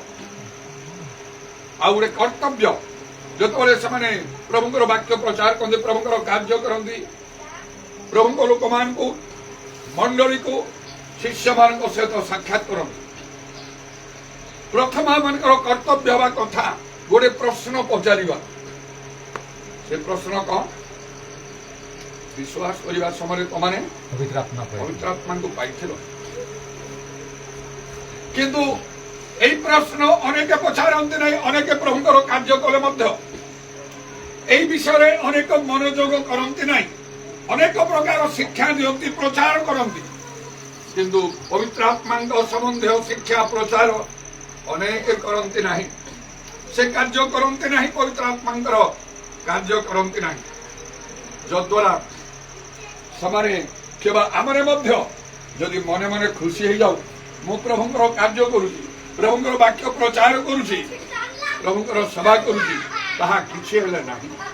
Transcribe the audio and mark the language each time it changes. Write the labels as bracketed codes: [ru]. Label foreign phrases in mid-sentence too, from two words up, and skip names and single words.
[or] ଆଉ ଗୋଟେ କର୍ତ୍ତବ୍ୟ, ଯେତେବେଳେ ସେମାନେ ପ୍ରଭୁଙ୍କର ବାକ୍ୟ ପ୍ରଚାର କରନ୍ତି, ପ୍ରଭୁଙ୍କର କାର୍ଯ୍ୟ କରନ୍ତି, ପ୍ରଭୁଙ୍କ ଲୋକମାନଙ୍କୁ ମଣ୍ଡଳୀକୁ ଶିଷ୍ୟମାନଙ୍କ ସହିତ ସାକ୍ଷାତ କରନ୍ତି, ପ୍ରଥମ ମାନଙ୍କର କର୍ତ୍ତବ୍ୟ ହେବା କଥା ଗୋଟେ ପ୍ରଶ୍ନ ପଚାରିବା। ସେ ପ୍ରଶ୍ନ କଣ? ବିଶ୍ୱାସ କରିବା ସମୟରେ ତମାନେ ପବିତ୍ର ଆତ୍ମାଙ୍କୁ ପାଇଥିଲ। କିନ୍ତୁ ଏଇ ପ୍ରଶ୍ନ ଅନେକେ পচারନ୍ତି ନାହିଁ, অনেকে প্রভুଙ୍କର କାର୍ଯ୍ୟ କଲେ ମଧ୍ୟ এই বিষୟରେ ଅନେକ ମନୋଯୋଗ କରନ୍ତି ନାହିଁ, ଅନେକ ପ୍ରକାର ଶିକ୍ଷା ଦିଅନ୍ତି, ପ୍ରଚାର କରନ୍ତି, କିନ୍ତୁ ପବିତ୍ର ଆତ୍ମାଙ୍କ ସମ୍ବନ୍ଧୀୟ ଶିକ୍ଷା ପ୍ରଚାର ଅନେକ କରନ୍ତି ନାହିଁ। ସେ କାର୍ଯ୍ୟ କରନ୍ତି ନାହିଁ, ପବିତ୍ର ଆତ୍ମାଙ୍କର କାର୍ଯ୍ୟ କରନ୍ତି ନାହିଁ, ଯଦ୍ୱାରା ସେମାନେ କେବଳ ଆମେ ମଧ୍ୟ ଯଦି ମନେ ମନେ ଖୁସି ହେଇଯାଉ, ମୁଁ ପ୍ରଭୁଙ୍କର କାର୍ଯ୍ୟ କରୁଛି, ପ୍ରଭୁଙ୍କର ବାକ୍ୟ ପ୍ରଚାର କରୁଛି, ପ୍ରଭୁଙ୍କର ସେବା କରୁଛି, ତାହା କିଛି ହେଲେ ନାହିଁ।